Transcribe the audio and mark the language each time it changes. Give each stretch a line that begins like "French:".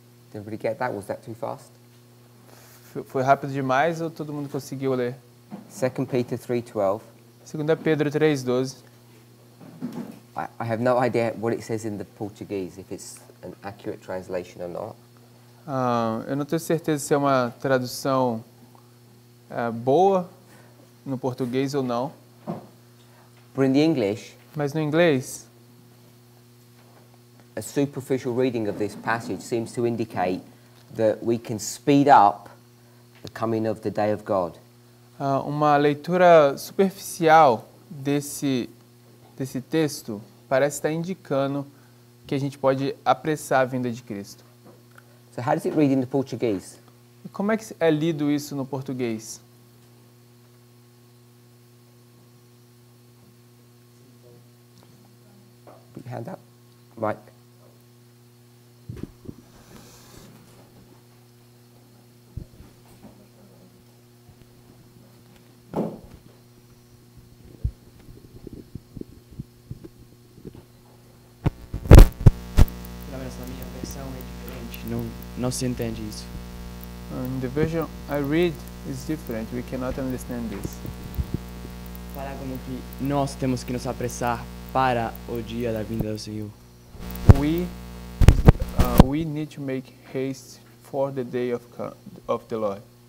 English: Did everybody get that? Was that too fast?
Portuguese: Foi rápido demais ou todo mundo conseguiu ler?
English: 2 Peter 3:12.
Portuguese: 2 Pedro 3:12.
English: I have no idea what it says in the Portuguese, if it's an accurate translation or not.
Portuguese: Eu não tenho certeza se é uma tradução boa no português ou não.
English: But in the English,
Portuguese: Mas no inglês,
English: a superficial reading of this passage seems to indicate that we can speed up the coming of the day of God.
Portuguese: Uma leitura superficial desse texto parece estar indicando que a gente pode apressar a vinda de Cristo.
English: So how does it read in the Portuguese?
Portuguese: E como é que é lido isso no português?
English: Put your hand up. Mike.
Portuguese: Na minha versão é diferente, não se entende isso.
English: In the version I read is different. We cannot understand this.
Portuguese: Fala como que nós temos que nos apressar para o dia da vinda do Senhor.
English: We need to make haste for the day of the Lord.